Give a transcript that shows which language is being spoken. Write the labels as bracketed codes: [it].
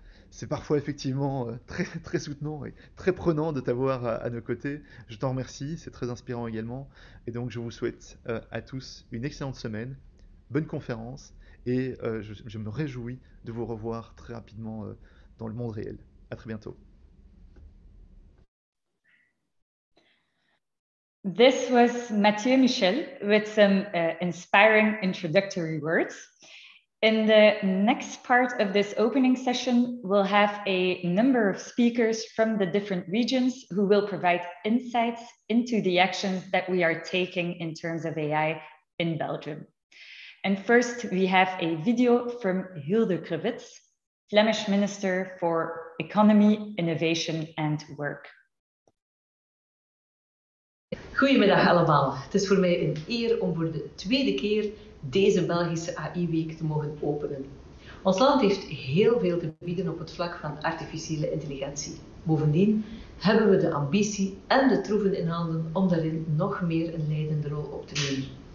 [fr] C'est parfois effectivement très, très soutenant et très prenant de t'avoir à nos côtés. Je t'en remercie, c'est très inspirant également. Et donc je vous souhaite à tous une excellente semaine, bonne conférence et je me réjouis de vous revoir très rapidement dans le monde réel. À très bientôt. [en] This was Mathieu Michel with some inspiring introductory words. In the next part of this opening session, we'll have a number of speakers from the different regions who will provide insights into the actions that we are taking in terms of AI in Belgium. And first, we have a video from Hilde Krevits, Flemish Minister for Economy, Innovation and Work. [nl] Goedemiddag allemaal. Het is voor mij een eer om voor de tweede keer deze Belgische AI-week te mogen openen. Ons land heeft heel veel te bieden op het vlak van artificiële intelligentie. Bovendien hebben we de ambitie en de troeven in handen om daarin nog meer een leidende rol op te nemen.